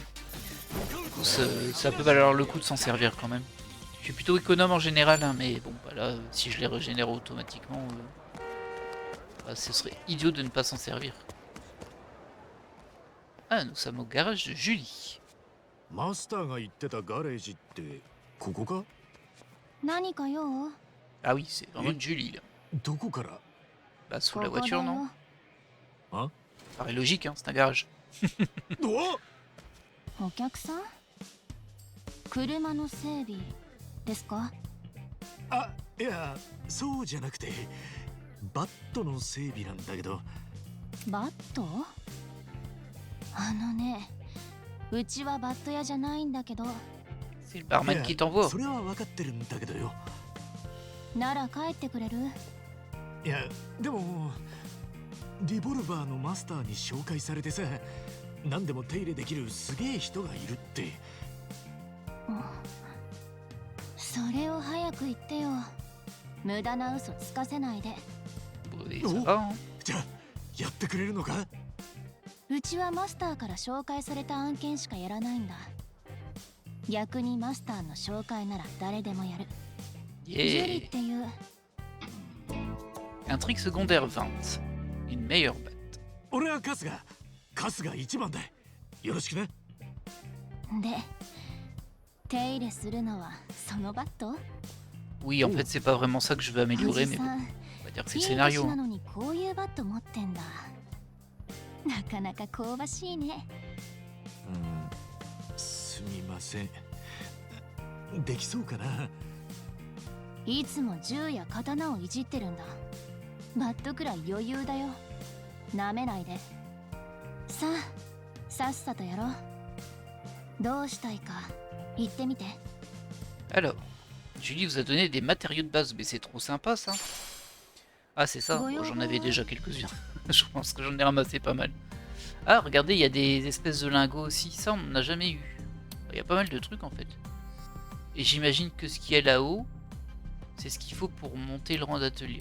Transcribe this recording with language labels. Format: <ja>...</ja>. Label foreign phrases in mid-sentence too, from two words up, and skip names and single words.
<fr>Du coup ça peut valoir le coup de s'en servir quand même. Je suis plutôt économe en général, hein, mais bon bah là, si je les régénère automatiquement, bah, ce serait idiot de ne pas s'en servir. Ah, nous sommes au garage de Julie.</fr> <ja>マスターが言ってたガレージってここか？何か用？</ja> <fr>Ah oui, c'est vraiment une Julie là.</fr> <ja>どこから？</ja> <fr>Bah sous</fr> <ja>こ</ja> <fr>la</fr> <ja>こだ</ja> <fr>voiture, non?</fr> <ja>よ。あ？</ja> <fr>Paraît logique, hein, c'est un garage.</fr> <ja>お客さん？車の整備ですか？あ、いや、そうじゃなくて、バットの整備なんだけど。バット？あのね、うちはバット屋じゃないんだけど。</ja> <fr>C'est le barman qui t'envoie.</fr> <ja>それは分かってるんだけどよ。なら帰ってくれる？いや、でもリボルバーのマスターに紹介されてさ、何でも手入れできるすげえ人がいるって。それを早く言ってよ。無駄な嘘つかせないで。</ja> <fr>Oui, ça va, hein.</fr> <ja>じゃあやってくれるのか？うちはマスターから紹介された案件しかやらないんだ。逆にマスターの紹介なら誰でもやる。ジュリ Yeah. っていう。</ja> <fr>Un trick secondaire 20. Une meilleure batte.</fr> <ja>俺は春日一番だ。よろしくね。で、手入れするのはそのバット？</ja> <fr>Oui, en fait, c'est pas vraiment ça que je veux</fr> <ja>お</ja> <fr>améliorer,</fr> <ja>じ</ja> <fr>mais</fr> <ja>さ</ja> <fr>bon,</fr> <ja>ん、</ja> <fr>on va dire que c'est</fr> <ja>い</ja> <fr>le</fr> <ja>い</ja> <fr>scénario.</fr> <ja>年な</ja> <fr>Hein.</fr> <ja>のにこういうバット持ってんだ。なかなか香ばしいね。すみません。できそうかな。いつも銃や刀をいじってるんだ。バットくらい余裕だよ。なめないで。さあ、さっさとやろう。どうしたいか言ってみて。</ja> <fr>Alors, Julie vous a donné des matériaux de base, mais c'est trop sympa ça. Ah, c'est ça. Bon, j'en avais déjà quelques-uns. Je pense que j'en ai ramassé pas mal. Ah, regardez, il y a des espèces de lingots aussi. Ça, on n'en a jamais eu. Il y a pas mal de trucs en fait. Et j'imagine que ce qu'il y a là-haut, c'est ce qu'il faut pour monter le rang d'atelier.</fr>